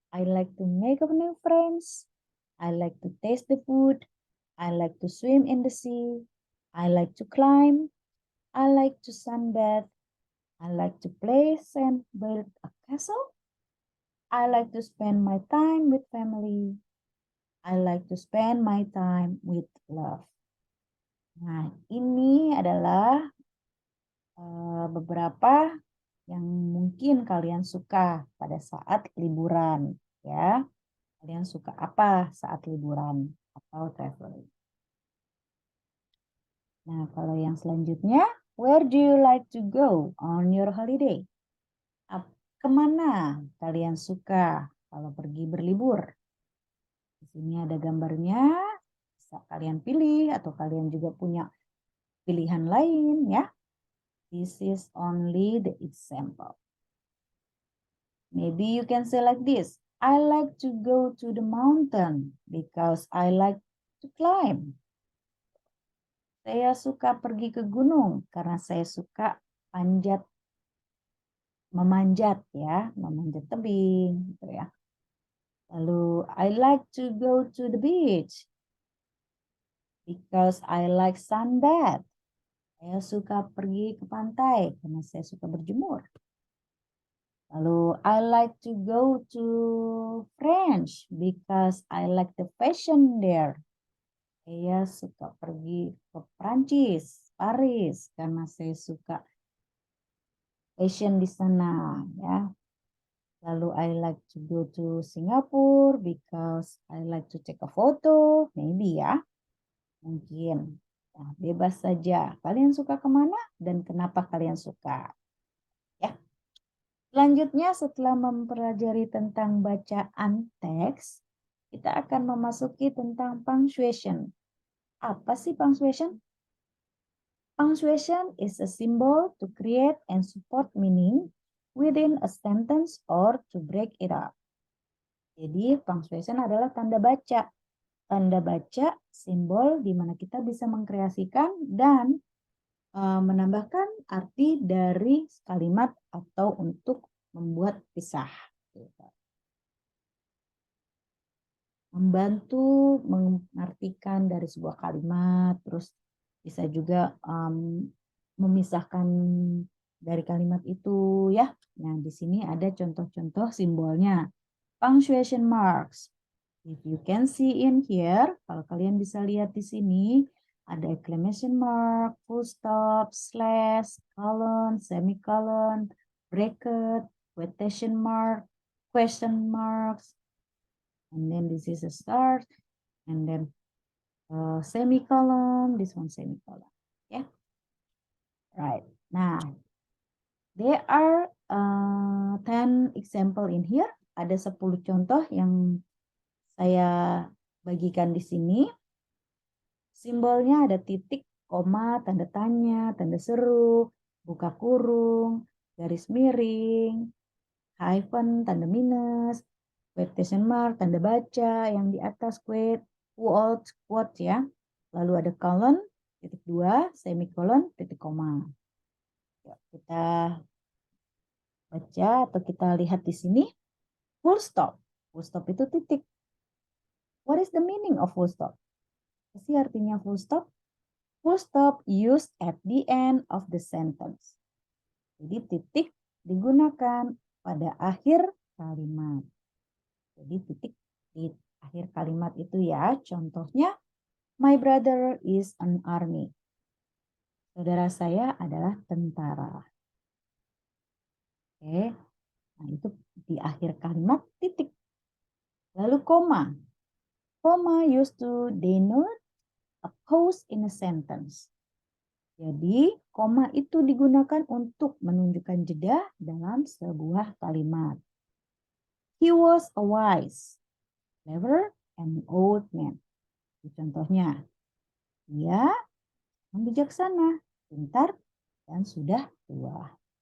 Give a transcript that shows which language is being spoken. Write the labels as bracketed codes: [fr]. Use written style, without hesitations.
[en] I like to make new friends. I like to taste the food. I like to swim in the sea. I like to climb. I like to sunbathe. I like to play and build a castle. I like to spend my time with family. I like to spend my time with love. [id] Nah, ini adalah beberapa yang mungkin kalian suka pada saat liburan, ya. Kalian suka apa saat liburan atau traveling? Nah, kalau yang selanjutnya, [en] where do you like to go on your holiday? [id] Kemana kalian suka kalau pergi berlibur? Di sini ada gambarnya, bisa kalian pilih atau kalian juga punya pilihan lain ya. [en] This is only the example. Maybe you can say like this. I like to go to the mountain because I like to climb. [id] Saya suka pergi ke gunung karena saya suka memanjat ya, memanjat tebing gitu ya. Lalu [en] I like to go to the beach because I like sunbath. [id] Saya suka pergi ke pantai karena saya suka berjemur. Lalu [en] I like to go to France because I like the fashion there. [id] Saya suka pergi ke Prancis, Paris karena saya suka fashion di sana ya. Lalu [en] I like to go to Singapore because I like to take a photo, maybe ya. [id] Mungkin. Nah, bebas saja. Kalian suka kemana dan kenapa kalian suka? Ya. Selanjutnya setelah mempelajari tentang bacaan teks, kita akan memasuki tentang punctuation. Apa sih punctuation? [en] Punctuation is a symbol to create and support meaning within a sentence or to break it up. [id] Jadi punctuation adalah tanda baca. Tanda baca simbol di mana kita bisa mengkreasikan dan menambahkan arti dari kalimat atau untuk membuat pisah. Membantu mengartikan dari sebuah kalimat, terus bisa juga memisahkan dari kalimat itu ya. Nah, di sini ada contoh-contoh simbolnya. [en] Punctuation marks. If you can see in here, [id] kalau kalian bisa lihat di sini, ada [en] exclamation mark, full stop, slash, colon, semicolon, bracket, quotation mark, question marks, and then this is a start, and then semicolon, this one semicolon. Yeah, right. Nah, there are 10 example in here. [id] Ada 10 contoh yang saya bagikan di sini. Simbolnya ada titik, koma, tanda tanya, tanda seru, buka kurung, garis miring, hyphen, tanda minus, quotation mark, tanda baca yang di atas quote ya. Lalu ada colon, titik 2, semicolon, titik koma. Yuk, kita baca atau kita lihat di sini. Full stop. Full stop itu titik. [en] What is the meaning of full stop? [id] Apa sih artinya full stop? [en] Full stop used at the end of the sentence. [id] Jadi titik digunakan pada akhir kalimat. Jadi titik di akhir kalimat itu ya. Contohnya, [en] my brother is an army. [id] Saudara saya adalah tentara. Oke, nah itu di akhir kalimat titik. Lalu koma. [en] Koma used to denote a pause in a sentence. [id] Jadi, koma itu digunakan untuk menunjukkan jeda dalam sebuah kalimat. [en] He was a wise, clever, and old man. [id] Contohnya, dia bijaksana, pintar, dan sudah tua.